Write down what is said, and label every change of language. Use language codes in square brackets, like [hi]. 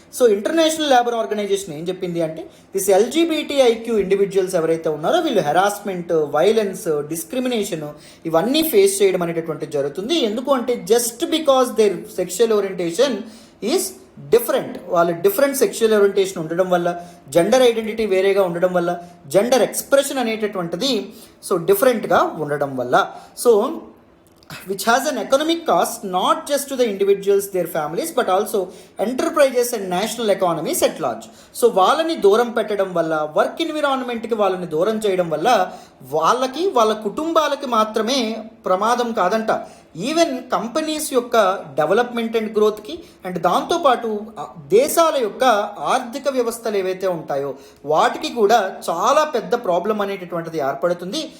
[te] So international labour organisation ఏం చెప్పింది అంటే దిస్ LGBTIQ ఇండివిజువల్స్ ఎవరైతే ఉన్నారో వీళ్ళు హెరాస్మెంట్, వైలెన్స్, డిస్క్రిమినేషన్ ఇవన్నీ ఫేస్ చేయడం అనేటటువంటి జరుగుతుంది. ఎందుకు అంటే [en] just because there sexual orientation is different, [te] వాళ్ళు డిఫరెంట్ సెక్షువల్ ఓరియంటేషన్ ఉండడం వల్ల, జెండర్ ఐడెంటిటీ వేరేగా ఉండడం వల్ల, జెండర్ ఎక్స్ప్రెషన్ అనేటటువంటిది సో డిఫరెంట్గా ఉండడం వల్ల. So [en] which has an economic cost not just to the individuals, their families, but also enterprises and national economies at large. [te] So వాళ్ళని దూరం పెట్టడం వల్ల, వర్క్ ఎన్విరాన్మెంట్కి వాళ్ళని దూరం చేయడం వల్ల వాళ్ళకి వాళ్ళ కుటుంబాలకి మాత్రమే ప్రమాదం కాదంట, ఈవెన్ కంపెనీస్ యొక్క డెవలప్మెంట్ అండ్ గ్రోత్కి అండ్ దాంతోపాటు దేశాల యొక్క ఆర్థిక వ్యవస్థలు ఏవైతే ఉంటాయో వాటికి కూడా చాలా పెద్ద ప్రాబ్లం అనేటటువంటిది ఏర్పడుతుంది.